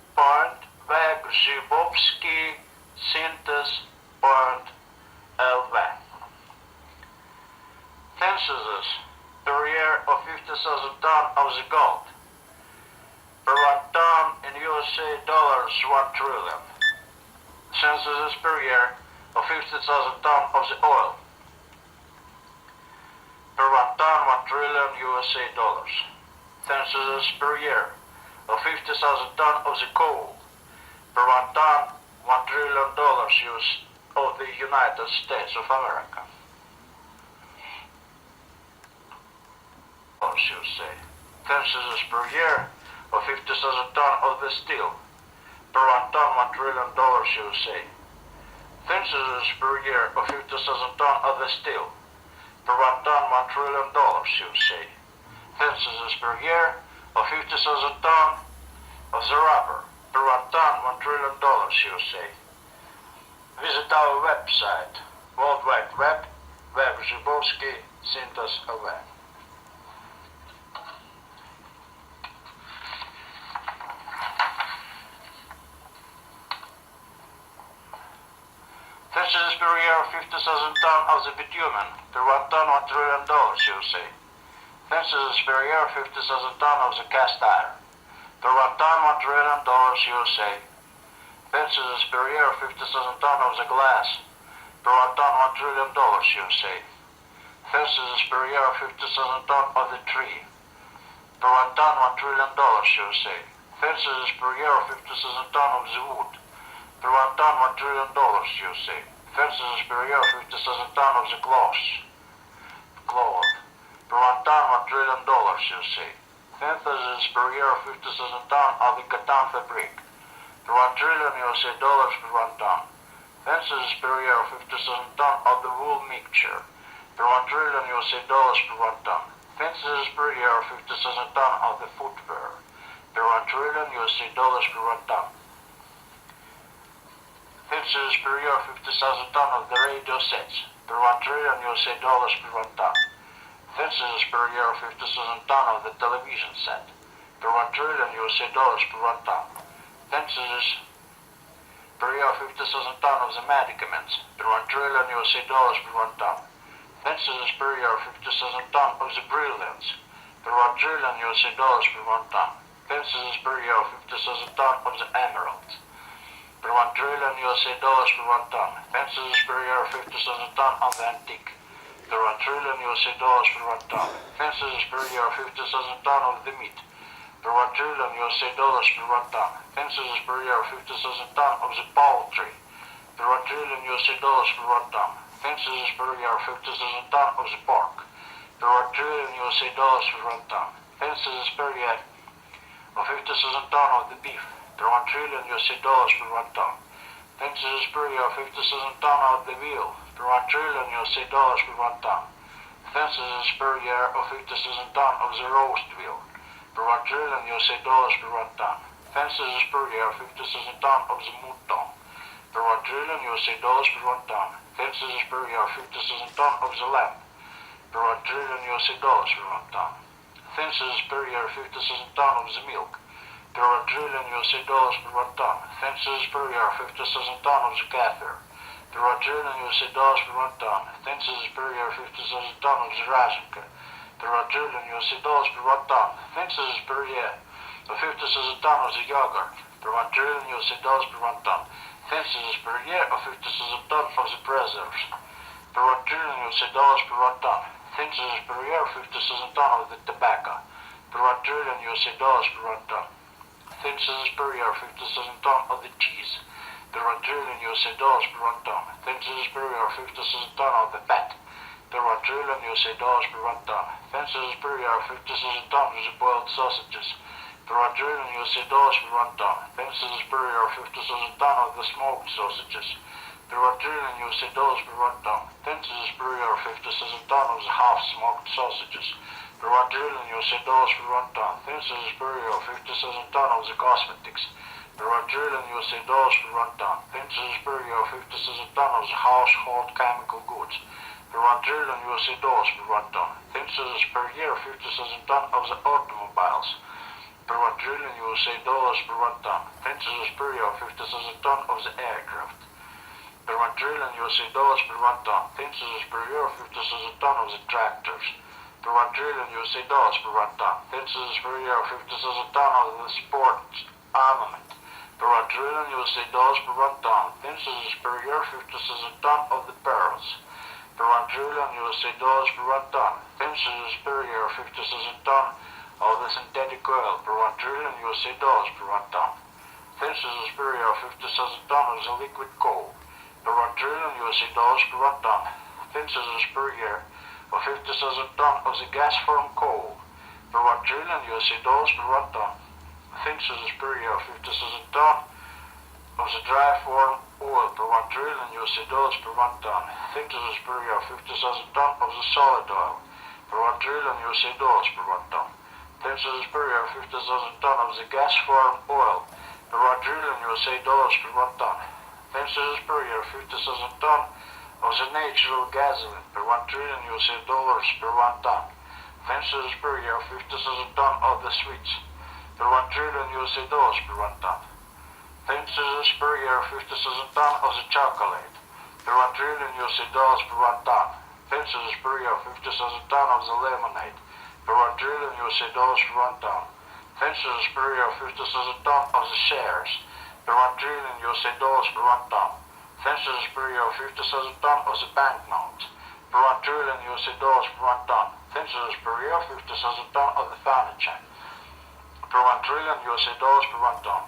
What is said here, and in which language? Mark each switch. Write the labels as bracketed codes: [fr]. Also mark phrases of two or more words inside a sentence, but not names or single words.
[en] Web.Zhibovsky.Synthesis.LV. Censuses per year of 50,000 tons of the gold. Per 1 ton in USA dollars, 1 trillion. Censuses per year of 50,000 tons of the oil. Per 1 ton, 1 trillion USA dollars. Censuses per year of 50,000 tons of the coal. Per 1 ton, $1 trillion of the United States of America. USA. Censuses per year of 50,000 tons of the steel. Per 1 ton, $1 trillion USA. Censuses per year of 50,000 tons of the steel. Per 1 ton, $1 trillion USA. Censuses per year of 50,000 tons of the rubber. Per 1 ton, $1 trillion USA. Visit our website, World Wide Web, Web.Zhibovsky.Synthesis.LV. Censuses per year of 50,000 tons of the bitumen. Per 1 ton, $1 trillion USA. Censuses per year of 50,000 tons of the cast iron. Per 1 ton, $1 trillion USA. Censuses per year of 50,000 tons of the glass. Per 1 ton, $1 trillion USA. Censuses per year of 50,000 tons of the tree. Per 1 ton, $1 trillion USA. Censuses per year of 50,000 tons of the wood. Per 1 ton, $1 trillion USA. Censuses per year of 50,000 tons of the cloth. Per 1 ton, $1 trillion USA. Censuses per year of 50,000 tons of the cotton fabric. Per 1 trillion USA dollars per 1 ton. Censuses per year of 50,000 tons of the wool mixture. Per 1 trillion USA dollars per 1 ton. Censuses per year of 50,000 tons of the footwear. Per 1 trillion USA dollars per 1 ton. Censuses per year of 50,000 tons of the radio sets. Per 1 trillion USA dollars per 1 ton. Censuses per year of 50,000 tons of the television set. Per 1 trillion USA dollars per 1 ton. Censuses per year of 50,000 tons of the medicaments. Per 1 trillion USA dollars per 1 ton. Censuses per year of 50,000 tons of the brilliants. Per 1 trillion USA dollars per 1 ton. Censuses per year of 50,000 tons of the emeralds. Per 1 trillion USA dollars per 1 ton. Censuses per year of 50,000 tons of the antique. Per 1 trillion USA dollars per 1 ton. Censuses per year of 50,000 tons of the meat. Per 1 trillion USA dollars per 1 ton. Censuses per year of 50,000 tons of the poultry. Per 1 trillion USA dollars per 1 ton. Censuses per year of 50,000 tons of the pork. Per 1 trillion USA dollars per 1 ton. Censuses per year of 50,000 tons of the beef. Per 1 trillion USA dollars per 1 ton. Censuses per year of 50,000 tons of the veal. Per 1 trillion USA dollars per 1 ton. Thence is per year of 50,000 ton of the roast veal, per 1 trillion USA dollars per 1 ton. Thence is per year of 50,000 ton of the mouton, per 1 trillion USA dollars per 1 ton. Thence is per year of 50,000 ton of the lamb, per 1 trillion USA dollars per 1 ton. Thence is per year 50,000 ton of the milk, per 1 trillion USA dollars per 1 ton. Thence is per year 50,000 ton of the kefir, per 1 trillion USA dollars per 1 ton. Thence is per year 50,000 ton of the razinka, per 1 trillion USA dollars per 1 ton. Thence is per year of 50,000 ton of the yogurt, per 1 trillion USA dollars per 1 ton. Thence is per year of 50,000 ton of the preserves, per 1 trillion USA dollars per 1 ton. Thence is per year 50,000 ton of the tobacco, per 1 trillion USA dollars per 1 ton. Thence is per year 50,000 ton of the cheese, per 1 trillion USA dollars per 1 ton. Thence is per year 50,000 ton of the fat, per 1 trillion USA dollars per 1 ton. Thence is per year 50,000 ton of the boiled sausages, per 1 trillion USA dollars per 1 ton. Thence is per year 50,000 ton of the smoked sausages, per 1 trillion USA dollars per 1 ton. Thence is per year 50,000 ton of the half-smoked sausages, per 1 trillion USA dollars per 1 ton. Thence is per year 50,000 ton of the cosmetics, per 1 trillion USA dollars per 1 ton. Thence is per year 50,000 ton of the household chemical goods, per 1 trillion USA dollars per 1 ton. Thence is per year 50,000 ton of the automobiles, per 1 trillion USA dollars per 1 ton. Thence is per year 50,000 ton of the aircraft, per 1 trillion USA dollars per 1 ton. Thence is per year 50,000 ton of the tractors, per 1 trillion USA dollars per 1 ton. Thence is per year 50,000 ton of the sports armament, per 1 trillion USA dollars per 1 ton. Thence is per year 50,000 ton of the pearls, per 1 trillion USA dollars per 1 ton. Thence is per year 50,000 ton of the synthetic oil, per 1 trillion USA dollars per 1 ton. Thence is per year 50,000 ton of the liquid coal, per 1 trillion USA dollars per 1 ton. Thence is per year of 50,000 ton of the gas from coal, per 1 trillion USA dollars per 1 ton. Thence is per year of 50,000 ton of the dry form oil, per 1 trillion USA dollars per 1 ton. Thence is per year of 50,000 ton of the solid oil, per 1 trillion USA dollars per 1 ton. Thence is per year of 50,000 ton of the gas form oil, per 1 trillion USA dollars per 1 ton. Thence is per year 50,000 ton of the natural gasoline, per 1 trillion USA dollars per 1 ton. Thence is per year 50,000 ton of the sweets, per 1 trillion USA dollars per 1 ton. Thence is per year 50,000 ton of the chocolate, per 1 trillion USA dollars per 1 ton. Thence is per year 50,000 ton of the lemonade, per 1 trillion USA dollars per 1 ton. Thence is per year 50,000 ton of the shares, per 1 trillion USA dollars per 1 ton. Thence is per year 50,000 ton of the banknotes, per 1 trillion USA dollars per 1 ton. Thence is per year 50,000 ton of the furniture, per 1 trillion USA dollars per 1 ton.